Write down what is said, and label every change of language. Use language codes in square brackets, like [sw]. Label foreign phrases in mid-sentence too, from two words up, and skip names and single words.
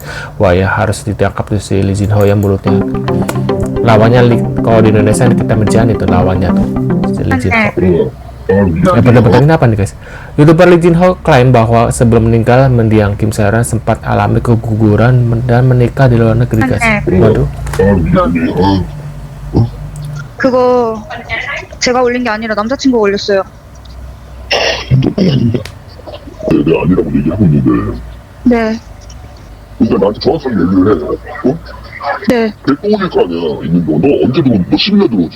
[id] Wah ya, harus ditangkap tuh si Lee Jin Ho yang mulutnya. Lawannya kalau di Indonesia kita Mirjani itu lawannya tuh si Lee Jin Ho. Bener-bener ini apa nih guys? YouTuber Lee Jin Ho klaim bahwa sebelum meninggal mendiang Kim Se-rong sempat alami keguguran dan menikah di luar negeri guys. Waduh. [ko] 그거 제가 올린 게 아니라 남자친구가 올렸어요. 내가 아니라고 얘기하고 있는데 네, 일단 나한테 정확하게 얘기를 해. 어? 네. 걔또 올릴 거 아니야. 있는 거. 너 언제 들어오니? 너 10일 들어오지?